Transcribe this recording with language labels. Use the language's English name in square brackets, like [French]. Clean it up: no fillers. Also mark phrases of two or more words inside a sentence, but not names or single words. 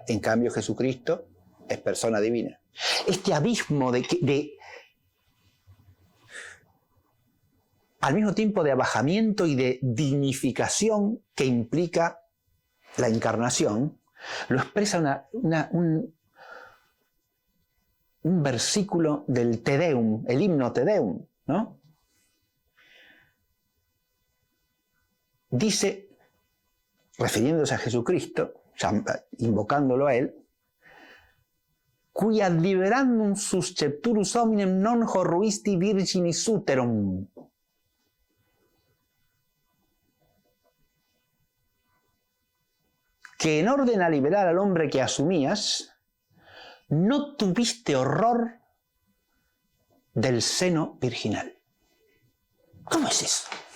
[Spanish] En cambio, Jesucristo es persona divina. Este abismo al mismo tiempo de abajamiento y de dignificación que implica la encarnación, lo expresa un versículo del Te Deum, el himno Te Deum, ¿no? Dice, refiriéndose a Jesucristo, invocándolo a él, [Latin] cui adliberandum suscepturus hominem non horruisti virginis uterum. [Spanish] Que en orden a liberar al hombre que asumías, no tuviste horror del seno virginal. ¿Cómo es eso?